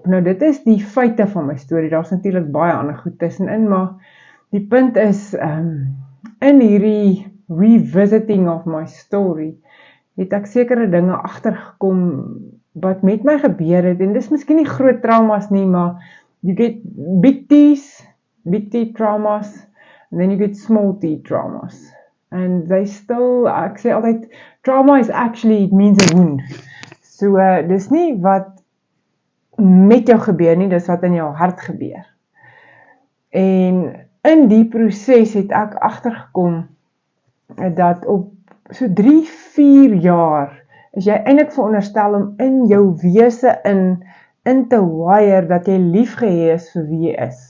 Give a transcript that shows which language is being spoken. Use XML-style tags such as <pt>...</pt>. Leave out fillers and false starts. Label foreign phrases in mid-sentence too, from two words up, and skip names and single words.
<af>Nou dit is die feite van my storie, daar's natuurlik baie ander goed tussenin, maar die punt is, in hierdie</af> <en>revisiting of my story,</en> <af>het ek sekere dinge agtergekom wat met my gebeur het, en dis miskien nie groot traumas nie, maar</af> <en>you get big T traumas, and then you get small T traumas, and they still,</en> <af>ek sê altyd,</af> <en>trauma is actually, it means a wound,</en> <af>so dis nie wat met jou gebeur nie, dis wat in jou hart gebeur, en in die proses het ek agtergekom, dat op so 3-4 jaar, is jy eintlik veronderstel om in jou wese in te wire, dat jy liefgehê is vir wie jy is.</af>